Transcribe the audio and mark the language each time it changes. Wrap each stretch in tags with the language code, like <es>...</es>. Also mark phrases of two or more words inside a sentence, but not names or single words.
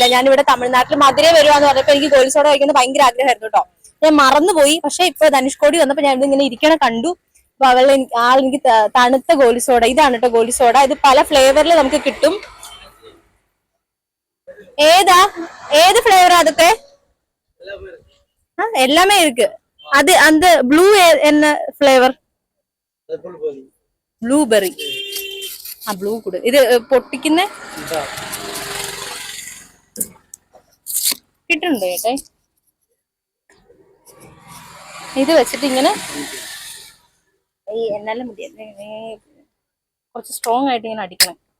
<ml>ഞാൻ ഇവിടെ തമിഴ്നാട്ടിൽ മധുരൈ വരുവാന്ന് പറഞ്ഞപ്പോ എനിക്ക് ഗോലി സോഡ കഴിക്കുന്നത് ഭയങ്കര ആഗ്രഹമായിരുന്നു കേട്ടോ. ഞാൻ മറന്നുപോയി. പക്ഷെ ഇപ്പൊ ധനുഷ്കോടി വന്നപ്പോ ഞാൻ ഇങ്ങനെ ഇരിക്കണ കണ്ടു. അപ്പൊ ആളെനിക്ക് തണുത്ത ഗോലി സോഡ, ഇതാണ് കേട്ടോ ഗോലി സോഡ. ഇത് പല ഫ്ലേവറിൽ നമുക്ക് കിട്ടും. ഏത് ഫ്ലേവറാ അതൊക്കെ?</ml> <ta>எல்லாமே இருக்கு. அது அந்த ப்ளூ என்ன ஃப்ளேவர்?</ta> <ml>ബ്ലൂബെറി. ആ ബ്ലൂ കൂടെ ഇത് പൊട്ടിക്കുന്ന കിട്ടുന്നുണ്ട് ചേട്ടേ. ഇത് വെച്ചിട്ട് ഇങ്ങനെ എന്നാലും മതി, കുറച്ച് സ്ട്രോങ് ആയിട്ട് ഇങ്ങനെ അടിക്കണം.</ml>